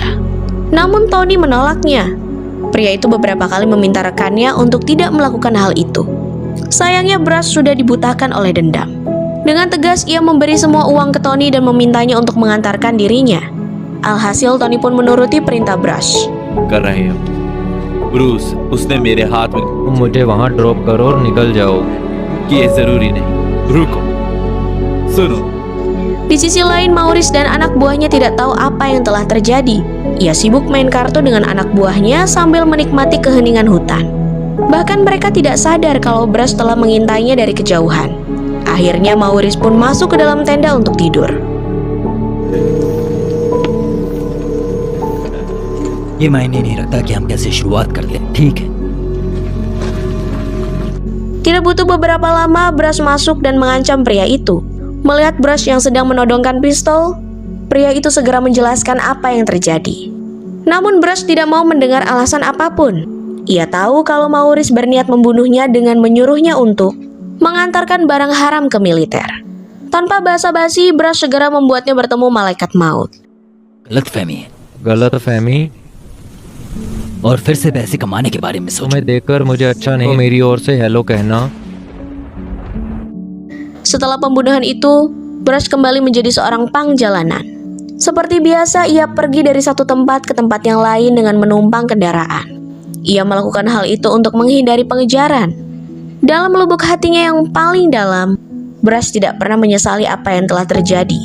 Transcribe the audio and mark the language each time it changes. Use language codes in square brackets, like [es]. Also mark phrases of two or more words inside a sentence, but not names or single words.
[id] Namun Tony menolaknya. Pria itu beberapa kali meminta rekannya untuk tidak melakukan hal itu. Sayangnya Brush sudah dibutakan oleh dendam. Dengan tegas ia memberi semua uang ke Tony dan memintanya untuk mengantarkan dirinya. Alhasil Tony pun menuruti perintah Brush. [hi] कर रहे हो ब्रूस, उसने मेरे हाथ में तुम मुझे वहाँ ड्रॉप करो और निकल जाओ। कि ये जरूरी नहीं, रुको, सुनो। [id] Di sisi lain, Maurice dan anak buahnya tidak tahu apa yang telah terjadi. Ia sibuk main kartu dengan anak buahnya sambil menikmati keheningan hutan. Bahkan mereka tidak sadar kalau Brush telah mengintainya dari kejauhan. Akhirnya Maurice pun masuk ke dalam tenda untuk tidur. [hi] ये मायने नहीं रखता कि हम कैसे शुरुआत कर लें, ठीक है? [id] Tidak butuh beberapa lama, Brush masuk dan mengancam pria itu. Melihat Brush yang sedang menodongkan pistol, pria itu segera menjelaskan apa yang terjadi. Namun Brush tidak mau mendengar alasan apapun. Ia tahu kalau Maurice berniat membunuhnya dengan menyuruhnya untuk mengantarkan barang haram ke militer. Tanpa basa-basi, Brush segera membuatnya bertemu malaikat maut. [hi] गलतफहमी है गलतफहमी? और फिर से पैसे कमाने के बारे में सोचो। तुम्हें देखकर मुझे अच्छा नहीं, मेरी ओर से हेलो कहना। [id] Setelah pembunuhan itu, Brush kembali menjadi seorang pang jalanan. Seperti biasa, ia pergi dari satu tempat ke tempat yang lain dengan menumpang kendaraan. Ia melakukan hal itu untuk menghindari pengejaran. Dalam lubuk hatinya yang paling dalam, Brush tidak pernah menyesali apa yang telah terjadi.